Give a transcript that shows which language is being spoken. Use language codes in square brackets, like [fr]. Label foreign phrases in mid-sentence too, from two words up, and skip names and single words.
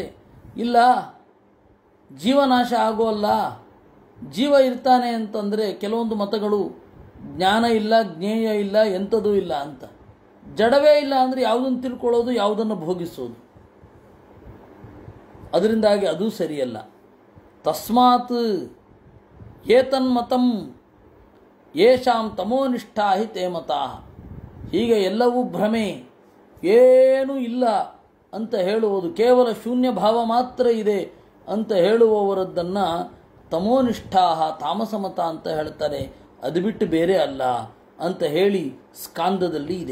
[kn] ಇಲ್ಲ, ಜೀವನಾಶ ಆಗೋಲ್ಲ, ಜೀವ ಇರ್ತಾನೆ ಅಂತಂದರೆ ಕೆಲವೊಂದು ಮತಗಳು ಜ್ಞಾನ ಇಲ್ಲ, ಜ್ಞೇಯ ಇಲ್ಲ, ಎಂಥದೂ ಇಲ್ಲ ಅಂತ. ಜಡವೇ ಇಲ್ಲ ಅಂದರೆ ಯಾವುದನ್ನು ತಿಳ್ಕೊಳ್ಳೋದು, ಯಾವುದನ್ನು ಭೋಗಿಸೋದು. ಅದರಿಂದಾಗಿ ಅದು ಸರಿಯಲ್ಲ. [sa] ತಸ್ಮಾತ್ ಏತನ್ಮತಂ ಯೇಷಾಂ ತಮೋನಿಷ್ಠಾ ಹಿ ತೇ ಮತಾಃ. [kn] ಹೀಗೆ ಎಲ್ಲವೂ ಭ್ರಮೆ, ಏನೂ ಇಲ್ಲ ಅಂತ ಹೇಳುವುದು, ಕೇವಲ ಶೂನ್ಯ ಭಾವ ಮಾತ್ರ ಇದೆ ಅಂತ ಹೇಳುವವರದ್ದನ್ನು ತಮೋನಿಷ್ಠಾ, ತಾಮಸ ಮತ ಅಂತ ಹೇಳ್ತಾರೆ. ಅದು ಬಿಟ್ಟು ಬೇರೆ ಅಲ್ಲ ಅಂತ ಹೇಳಿ ಸ್ಕಾಂದದಲ್ಲಿ ಇದೆ.